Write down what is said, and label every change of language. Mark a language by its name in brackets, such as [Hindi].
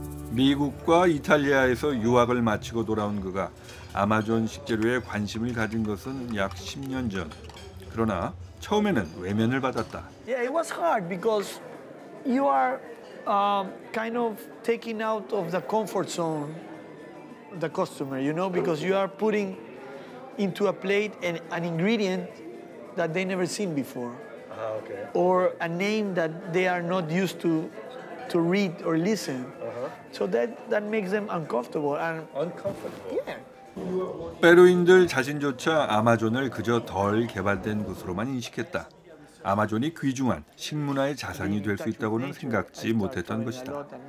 [Korean] 미국과 이탈리아에서 유학을 마치고 돌아온 그가 아마존 식재료에 관심을 가진 것은 약 10년 전. 그러나 처음에는 외면을 받았다. [English] Yeah, it was hard because you are kind of taking out of the comfort zone the customer, you know, because you are putting into a plate an ingredient that they never seen before, Okay. or a name that they are not used to read or listen. So that makes them uncomfortable. And Uncomfortable. yeah. [Korean] 페루인들 자신조차 아마존을 그저 덜 개발된 곳으로만 인식했다. 아마존이 귀중한 식문화의 자산이 될 수 있다고는 생각지 못했던 것이다.